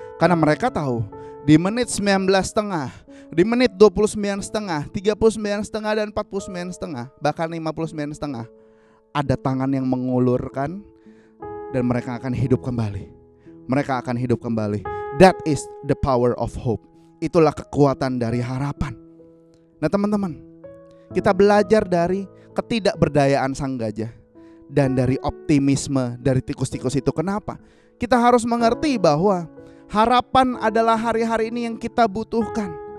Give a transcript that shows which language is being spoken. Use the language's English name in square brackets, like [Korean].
[Indonesian] Karena mereka tahu di menit 19,5, di menit 29,5, 39,5 dan 49,5, bahkan 59,5, ada tangan yang mengulurkan dan mereka akan hidup kembali. Mereka akan hidup kembali. [English] That is the power of hope. [Indonesian] Itulah kekuatan dari harapan. Nah teman-teman, kita belajar dari ketidakberdayaan sang gajah dan dari optimisme dari tikus-tikus itu. Kenapa? Kita harus mengerti bahwa harapan adalah hari-hari ini yang kita butuhkan.